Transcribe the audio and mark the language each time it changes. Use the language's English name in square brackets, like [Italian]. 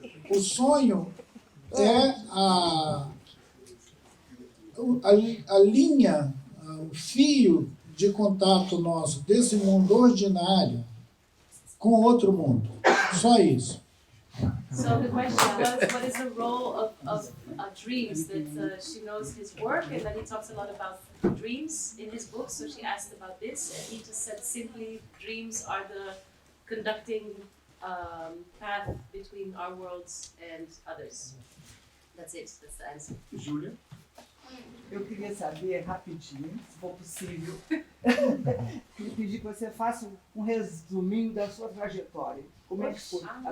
[Portuguese] O sonho é a linha, o fio de contato nosso desse mundo ordinário com outro mundo. Só isso. [English] So the question was, what is the role of dreams? That she knows his work and that he talks a lot about dreams in his book. So she asked about this, and he just said simply, dreams are the conducting path between our worlds and others. That's it. That's the answer. [Portuguese] Júlia? Eu queria saber, rapidinho, se for possível, queria pedir que você faça um resuminho da sua trajetória. Como é que foi?